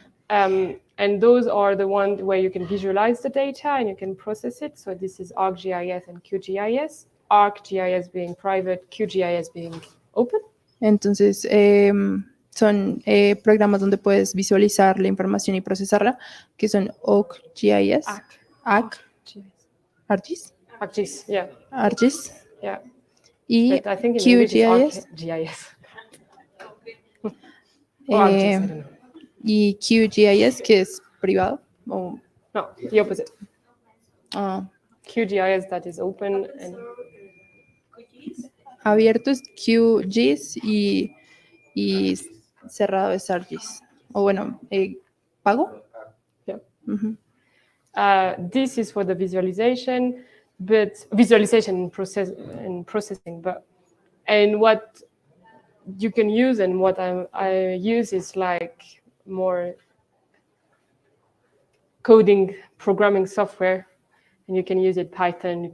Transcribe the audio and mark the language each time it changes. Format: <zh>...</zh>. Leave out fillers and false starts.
<en>And those are the ones where you can visualize the data and you can process it. So this is ArcGIS and QGIS. ArcGIS being private, QGIS being open.</en> <es>Entonces, son programas donde puedes visualizar la información y procesarla, que son OCGIS, ArcGIS,</es> <en>yeah. ArcGIS Yeah.</en> <es>y</es> <en>But I think in English it's ArcGIS. Or ArcGIS, I don't know.</en> <es>Y QGIS, que es privado.</es> <en>No, the opposite. QGIS, that is open. And</en> <es>abierto es QGIS y cerrado es ArcGIS. O bueno, pago.</es> <en>Yeah. This is for the visualization, but visualization and processing. And what you can use and what I use is like more coding, programming software, and you can use it Python.</en>